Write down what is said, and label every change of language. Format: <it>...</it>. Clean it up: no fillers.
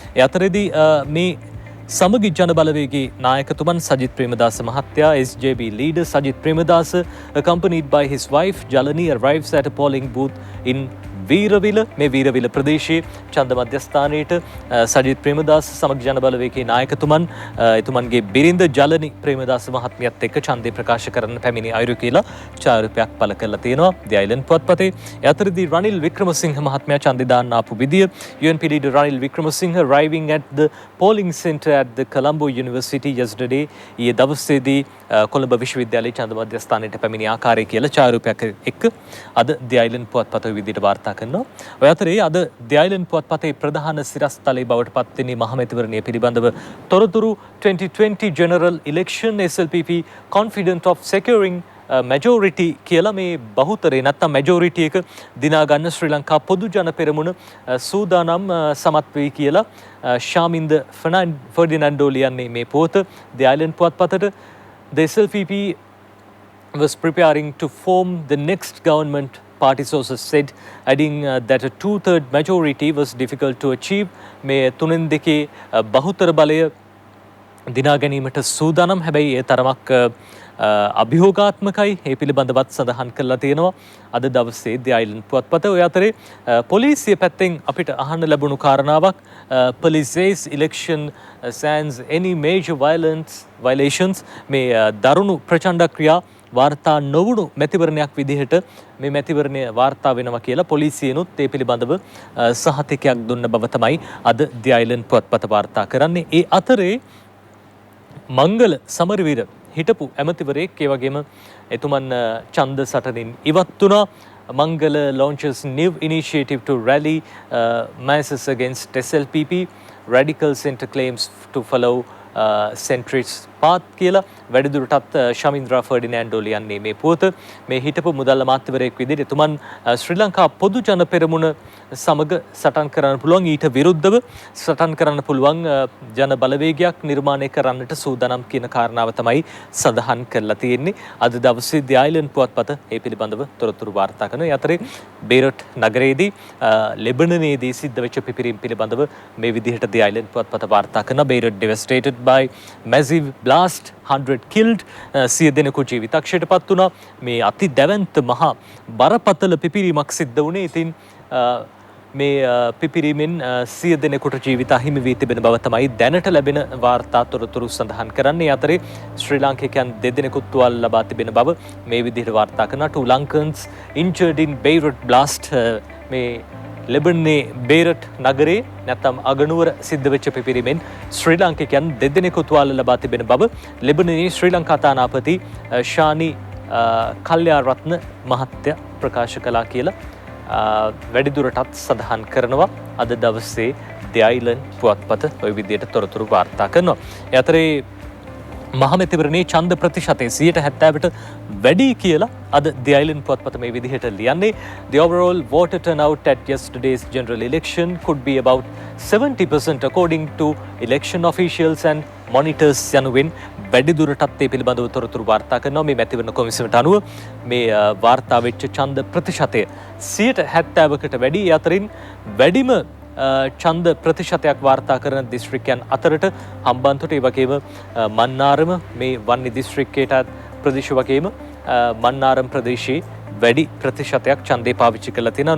<si>ඒ අතරදී මේ සමගි ජන බලවේගයේ නායකතුමන් සජිත් ප්‍රේමදාස මහත්තයා</si> <en>SJB leader Sajith Premadasa accompanied by his wife Jalani arrives at a polling booth in</en> <si>Weerawila මේ වීරවිල ප්‍රදේශයේ ඡන්ද මධ්‍යස්ථානයේට සජිත් ප්‍රේමදාස සමග ජන බලවේගයේ නායකතුමන් එතුමන්ගේ බිරිඳ ජලනි ප්‍රේමදාස මහත්මියත් එක්ක ඡන්දය ප්‍රකාශ කරන්න පැමිණි අයුරු කියලා ඡායාරූපයක් පළ කරලා තියෙනවා தி අයිලන්ඩ් පුවත්පතේ. ඒ අතරදී රනිල් වික්‍රමසිංහ මහත්මයා ඡන්දය දාන්න ආපු විදිය</si> <en>UNP leader Ranil Wickremesinghe arriving at the polling center at the Colombo University yesterday.</en> <si>ඊයේ දවසේදී කොළඹ විශ්වවිද්‍යාලයේ ඡන්ද මධ්‍යස්ථානයට පැමිණි ආකාරය කියලා ඡායාරූපයක් එක්ක අද தி අයිලන්ඩ් පුවත්පත විදිහට වාර්තා කරනවා. ඔය අතරේ අද தி අයිලන්ඩ් පුවත්පතේ ප්‍රධාන සිරස්තලයේ බවට පත්වෙන මහමැතිවරණය පිළිබඳව තොරතුරු</si> <en>2020 general election SLPP confident of securing majority</en> <si>කියලා මේ බහුතරේ නැත්තම් majority එක දිනා ගන්න ශ්‍රී ලංකා පොදු ජන පෙරමුණ සූදානම් සමත් වෙයි කියලා ශාමින්ද ෆර්ඩිනැන්ඩෝ ලියන්නේ මේ පොත தி island පුවත්පතට.</si> <en>The SLPP was preparing to form the next government, party sources said, adding that a two-third majority was difficult to achieve.</en> <si>මේ තුනෙන් දෙකේ බහුතර බලය දිනා ගැනීමට සූදානම්. හැබැයි ඒ තරමක් අභියෝගාත්මකයි ඒ පිළිබඳවත් සඳහන් කරලා තියෙනවා අද දවසේ The Island පුවත්පත. ඔය අතරේ පොලිසිය පැත්තෙන් අපිට අහන්න ලැබුණු කාරණාවක්</si> <en>police says election sans any major violations</en> <si>මේ දරුණු ප්‍රචණ්ඩ ක්‍රියා වාර්තා නොවුණු මැතිවරණයක් විදිහට මේ මැතිවරණය වාර්තා වෙනවා කියලා පොලිසියනුත් ඒ පිළිබඳව සහතිකයක් දුන්න බව තමයි අද The Island පුවත්පත වාර්තා කරන්නේ. ඒ අතරේ මංගල සමරවීර හිටපු ඇමතිවරයෙක් ඒ වගේම එතුමන් ඡන්ද සටනින් ඉවත් වුණා.</si> <en>Mangala launches new initiative to rally masses against SLPP. Radical Centre claims to follow centrist path</en> <si>කියලා වැඩිදුරටත් ශමින්ද්‍රා ෆර්ඩිනෑන්ඩෝ ලියන්නේ මේ පුවත. මේ හිටපු මුදල් අමාත්‍යවරයෙක් විදිහට එතුමන් ශ්‍රී ලංකා පොදු ජන පෙරමුණ සමග සටන් කරන්න පුළුවන්, ඊට විරුද්ධව සටන් කරන්න පුළුවන් ජන බලවේගයක් නිර්මාණය කරන්නට සූදානම් කියන කාරණාව තමයි සඳහන් කරලා තියෙන්නේ. අද දවසේ The Island පුවත්පත ඒ පිළිබඳව තොරතුරු වාර්තා කරනවා. ඒ අතරේ බේරට් නගරයේදී ලෙබනනයේදී සිද්ධ වෙච්ච පිපිරීම් පිළිබඳව මේ විදිහට The Island පුවත්පත වාර්තා කරනවා.</si> <en>Beirut devastated by massive blast, 100 killed.</en> <si>සිය දෙනෙකු ජීවිතක්ෂයට පත් වුණා. මේ අති දැවැන්ත මහා බරපතල පිපිරීමක් සිද්ධ වුණේ. ඉතින් මේ පිපිරීමෙන් සිය දෙනෙකුට ජීවිත අහිමි වී තිබෙන බව තමයි දැනට ලැබෙන වාර්තා තොරතුරු සඳහන් කරන්නේ. අතරේ ශ්‍රී ලාංකිකයන් දෙදෙනෙකුත් තුවාල ලබා තිබෙන බව මේ විදිහට වාර්තා කරනවා.</si> <en>2 Lankans injured in Beirut blast.</en> <si>මේ ලෙබනනේ බේරට් නගරේ නැත්නම් අගනුවර සිද්ධ වෙච්ච පිපිරීමෙන් ශ්‍රී ලාංකිකයන් දෙදෙනෙකු තුවාල ලබා තිබෙන බව ලෙබනනේ ශ්‍රී ලංකා තානාපති ශානි කල්යාරත්න මහත්තයා ප්‍රකාශ කළා කියලා වැඩිදුරටත් සඳහන් කරනවා අද දවසේ The Island පුවත්පත ඔය විදිහට තොරතුරු වාර්තා කරනවා. ඒ අතරේ මහමැතිවරණයේ ඡන්ද ප්‍රතිශතය 70%ට වැඩි කියලා අද The Island පුවත්පත මේ විදිහට ලියන්නේ.</si> <en>The overall voter turnout at yesterday's general election could be about 70% according to election officials and monitors</en> <si>යනුවෙන් වැඩිදුරටත් ඒ පිළිබඳව තොරතුරු වාර්තා කරනවා. මේ මැතිවරණ කොමිසමට අනුව මේ වාර්තා වෙච්ච ඡන්ද ප්‍රතිශතය 70%කට වැඩි. ඒ අතරින් වැඩිම ඡන්ද ප්‍රතිශතයක් වාර්තා කරන දිස්ත්‍රික්කයන් අතරට හම්බන්තොට, ඒ වගේම මන්නාරම මේ වන්නි දිස්ත්‍රික්කයට ප්‍රදේශ වගේම මන්නාරම් ප්‍රදේශයේ වැඩි ප්‍රතිශතයක් ඡන්දේ පාවිච්චි කරලා තියෙනවා.</si>